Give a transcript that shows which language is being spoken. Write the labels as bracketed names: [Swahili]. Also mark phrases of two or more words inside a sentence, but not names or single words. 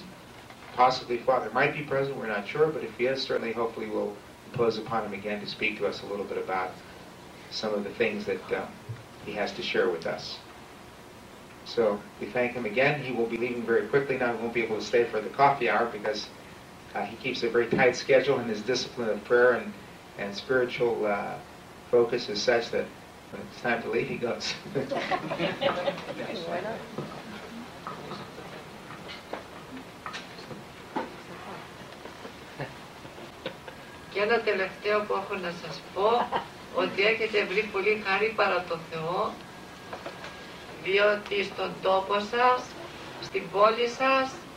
[English] Possibly Father might be present, we're not sure, but if he is, certainly hopefully we'll impose upon him again to speak to us a little bit about some of the things that he has to share with us. So we thank him again. He will be leaving very quickly now. He won't be able to stay for the coffee hour because he keeps a very tight schedule, and his discipline of prayer and spiritual focus is such that when it's time to leave, he goes. [Greek] Και ένα τελευταίο που έχω να σας πω, ότι έχετε βρει πολύ χάρη παρά το Θεό, διότι στον τόπο σας, στην πόλη σας,